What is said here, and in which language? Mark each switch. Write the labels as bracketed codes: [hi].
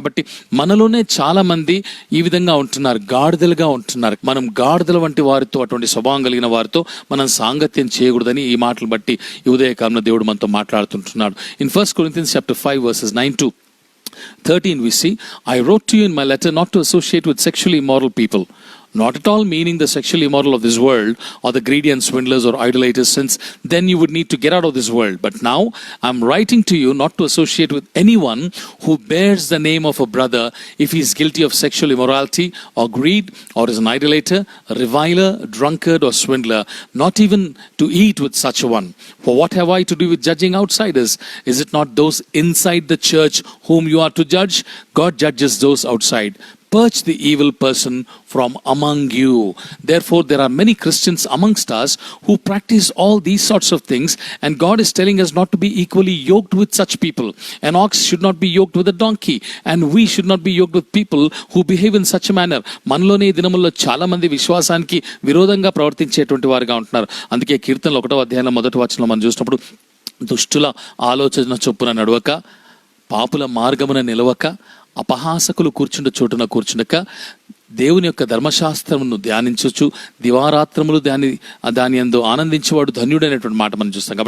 [te] కాబట్టి మనలోనే చాలా మంది ఈ విధంగా ఉంటున్నారు, గాడిదలుగా ఉంటున్నారు. మనం గాడిదల వంటి వారితో, అటువంటి స్వభావం కలిగిన వారితో మనం సాంగత్యం చేయకూడదని ఈ మాటలు బట్టి ఈ ఉదయకాలంలో దేవుడు మనతో మాట్లాడుతుంటున్నాడు. [en] In 1 Corinthians chapter 5 verses 9 to 13 we see, I wrote to you in my letter not to associate with sexually immoral people, not at all meaning the sexually immoral of this world or the greedy and swindlers or idolaters, since then you would need to get out of this world. But now I'm writing to you not to associate with anyone who bears the name of a brother if he is guilty of sexual immorality or greed or is an idolater, a reviler, a drunkard or swindler, not even to eat with such a one. For what have I to do with judging outsiders? Is it not those inside the church whom you are to judge? God judges those outside. Purge the evil person from among you. Therefore, there are many Christians amongst us who practice all these sorts of things, and God is telling us not to be equally yoked with such people. An ox should not be yoked with a donkey, and we should not be yoked with people who behave in such a manner. [te] మనలోనే ఈ దినముల్లో చాలా మంది విశ్వాసానికి విరోధంగా ప్రవర్తించేటువంటి వారుగా ఉంటున్నారు. అందుకే కీర్తనలు 1వ అధ్యాయంలో 1వ వచనంలో మనం చూసినప్పుడు, దుష్టుల ఆలోచన చొప్పున నడవక, పాపుల మార్గమున నిలవక, అపహాసకులు కూర్చుండ చోటున కూర్చుండక, దేవుని యొక్క ధర్మశాస్త్రమును ధ్యానించవచ్చు, దివారాత్రములు దాని యందు ఆనందించేవాడు ధన్యుడైనటువంటి మాట మనం చూస్తాం.